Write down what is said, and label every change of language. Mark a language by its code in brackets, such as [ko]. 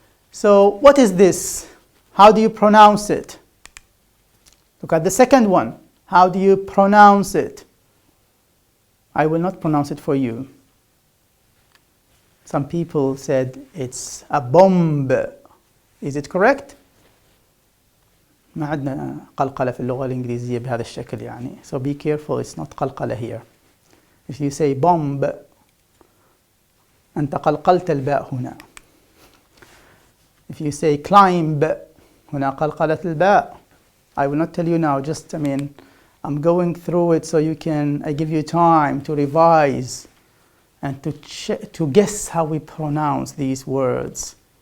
[en] So what is this? How do you pronounce it? Look at the second one. How do you pronounce it? I will not pronounce it for you. Some people said it's a bomb. Is it correct? [ar] ما عندنا قلقلة في اللغة الإنجليزية بهذا الشكل يعني. [en] So be careful, it's not قلقلة here. If you say bomb, [ar] أنت قلقلت الباء هنا. [en] If you say climb, [ar] هنا قلقلة الباء. [en] I will not tell you now, just I'm going through it so I give you time to revise and to guess how we pronounce these words.